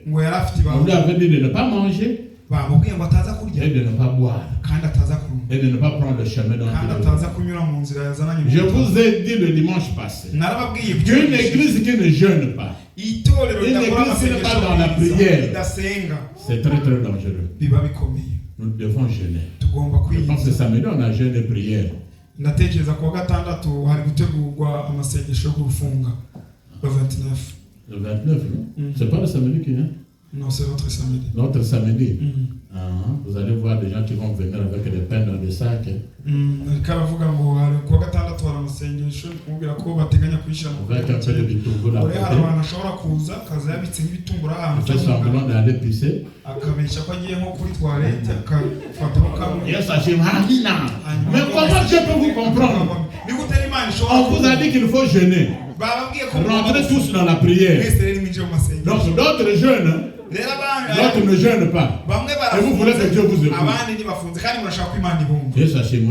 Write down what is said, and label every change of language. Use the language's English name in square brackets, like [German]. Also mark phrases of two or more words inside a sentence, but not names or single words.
[French] On lui avait dit de ne pas manger et de ne pas boire et de ne pas prendre le chemin dans le. Je vous ai dit le dimanche passé qu'une église qui ne jeûne pas, une église qui n'est pas dans la prière, c'est très très dangereux. Nous devons jeûner. Je pense que samedi on a jeûné prière. [Kinyarwanda] Ndatekereza kuwa gatandatu hari gutegurwa amasengesho yo gufunga le 29. [French] Le 29, c'est pas le samedi qui vient? Non, c'est notre samedi. Notre samedi. Vous allez voir des gens qui vont venir avec des pains dans des sacs. [Kinyarwanda] Karavuga ngo hari kuwa gatandatu hari amasengesho kumubwira ko bateganya kwishira mu [French] avec un peu de bitunguru à côté. [Kinyarwanda] Abantu ashobora kuza kaza yabitse nk'ibitunguru ahantu. [French] Fait semblant d'aller pisser. [Kinyarwanda] Akabesha ko agiye nko kuri toilette akafata kamwe. [English] Yes, Amina. [French] Mais comment je peux vous comprendre? On vous a dit qu'il faut jeûner. Rentrez tous dans la prière. Donc d'autres jeûnent. D'autres ne jeûnent pas. Et vous voulez que Dieu vous écoute. Et sachez-moi.